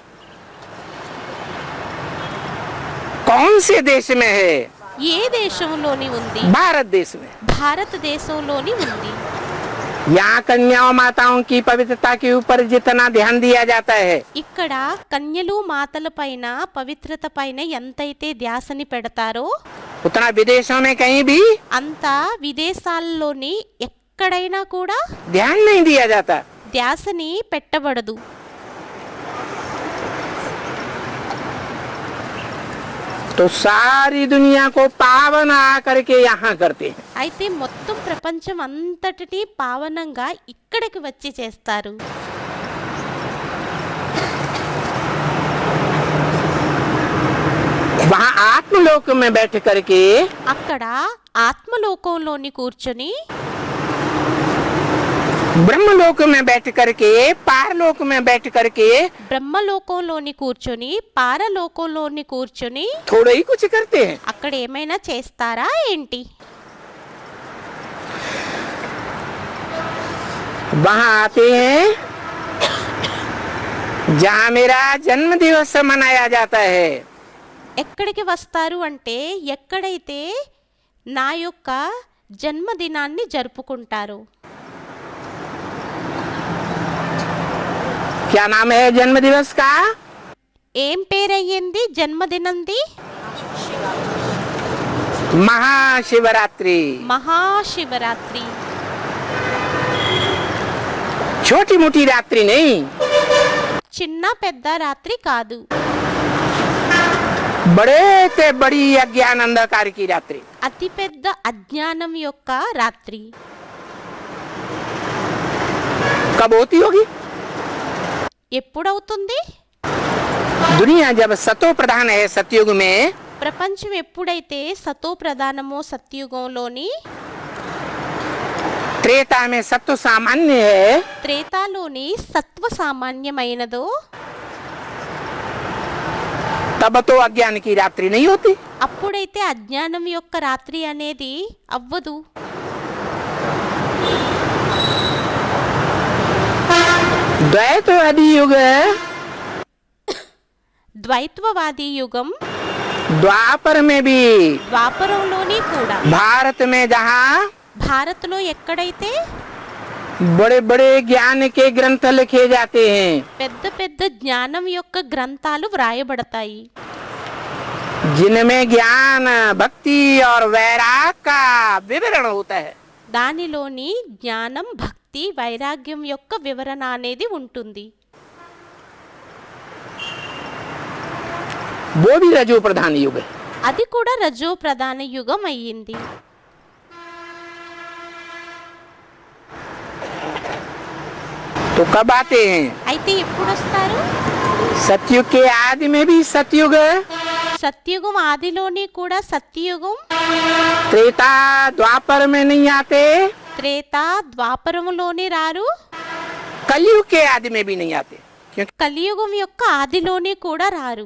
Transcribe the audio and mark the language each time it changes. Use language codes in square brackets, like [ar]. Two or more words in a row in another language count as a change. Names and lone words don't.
[hi] कौन से देश में है? [te] ఏ దేశంలోని ఉంది? [hi] भारत देश में। [te] భారతదేశంలోని ఉంది. [hi] यहाँ कन्याओं माताओं की पवित्रता के ऊपर जितना ध्यान दिया जाता है, [te] ఇక్కడ కన్యలు మాతల పైన పవిత్రత పైన ఎంతైతే ధ్యాసని పెడతారో [hi] उतना विदेशों में कहीं भी [te] అంత విదేశాల్లోని ఎక్కడైనా కూడా [hi] ध्यान नहीं दिया जाता। [te] ధ్యాసని పెట్టబడదు. [hi] तो सारी दुनिया को पावन आकर के यहाँ करते हैं। [te] అయితే మొత్తం ప్రపంచం అంతటిని పావనంగా ఇక్కడికి వచ్చి చేస్తారు. [hi] वहाँ आत्मलोक में बैठ करके [te] అక్కడ ఆత్మలోకంలోని కూర్చొని [hi] ब्रह्मलोक में बैठ करके पारलोक में बैठ करके [te] బ్రహ్మలోకంలోని కూర్చొని పారలోకంలోని కూర్చొని [hi] थोड़ा ही कुछ करते हैं। [te] అక్కడ ఏమైనా చేస్తారా ఏంటి? [hi] वहाँ आते हैं जहाँ मेरा जन्म दिवस मनाया जाता है। [te] ఎక్కడికి వస్తారు అంటే ఎక్కడైతే నా యొక్క జన్మదినాన్ని జరుపుకుంటారు. [hi] क्या नाम है जन्म दिवस का? [te] ఏం పేరయ్యింది జన్మదినంది? [hi] महाशिवरात्रि। [te] మహాశివరాత్రి. [hi] छोटी मोटी रात्रि नहीं, [te] చిన్న పెద్ద రాత్రి కాదు, [hi] बड़े से बड़ी अज्ञान अंधकार की रात्रि। [te] అతిపెద్ద అజ్ఞానం యొక్క రాత్రి. [hi] कब होती होगी? [te] ఎప్పుడవుతుంది? [hi] दुनिया जब सतो प्रधान है सतयुग में, [te] ప్రపంచం ఎప్పుడైతే సతో ప్రధానమో సత్యుగంలోని, [hi] त्रेता में सत्व सामान्य है, [te] త్రేతాలోని సత్వ సామాన్యమైనదో, [hi] तब तो अज्ञान की रात्रि नहीं होती। [te] అప్పుడైతే అజ్ఞానం యొక్క రాత్రి అనేది అవ్వదు. [hi] द्वैतवादी युग, [te] ద్వైత్వవాది యుగం [hi] द्वापर में भी, [te] ద్వాపరంలోని కూడా, [hi] भारत में जहाँ [te] భారత్లో ఎక్కడైతే [hi] बड़े बड़े ज्ञान के ग्रंथ लिखे जाते हैं, [te] పెద్ద పెద్ద జ్ఞానం యొక్క గ్రంథాలు వ్రాయబడతాయి, [hi] जिनमें ज्ञान भक्ति और वैराग का विवरण होता है, [te] దానిలోని జ్ఞానం భక్తి వైరాగ్యం యొక్క వివరణ అనేది ఉంటుంది. [hi] वो भी रजो प्रधान युग है। [te] అది కూడా రజో ప్రధాన యుగం అయ్యింది. [hi] तो कब आते हैं? [te] అయితే ఎప్పుడు వస్తారు? [hi] सतयुग के आदि में भी सतयुग, [te] సత్యుగం ఆదిలోని కూడా సత్యయుగం, [hi] त्रेता द्वापर में नहीं आते, [te] త్రేత ద్వాపరములోని రారు, [hi] कलयुग के आदि में भी नहीं आते, क्योंकि [te] కలియుగం యొక్క ఆదిలోని కూడా రారు.